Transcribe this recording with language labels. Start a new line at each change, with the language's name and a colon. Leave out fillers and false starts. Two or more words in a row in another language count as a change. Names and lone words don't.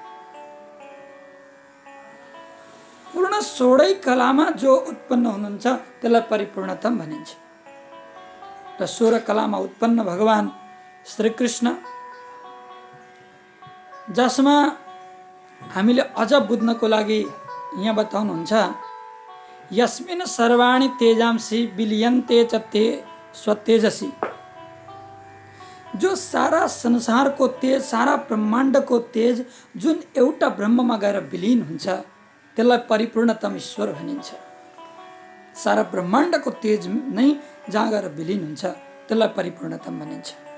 Nepali: पूर्ण 16 कलामा जो उत्पन्न हुनुहुन्छ त्यसलाई परिपूर्णतम भनिन्छ। र 16 कलामा उत्पन्न भगवान श्रीकृष्ण, जसमा हामीले अझ बुझ्नको लागि यहाँ बताउनुहुन्छ,
Sanskrit: यस्मिन् सर्वाणि तेजांसि विलीयन्ते च ते स्वतेजसी।
Nepali: जो सारा संसारको तेज, सारा ब्रह्माण्डको तेज जुन एउटा ब्रह्ममा गएर विलीन हुन्छ त्यसलाई परिपूर्णतम ईश्वर भनिन्छ। सारा ब्रह्माण्डको तेज नै जहाँ गएर विलीन हुन्छ त्यसलाई परिपूर्णतम भनिन्छ।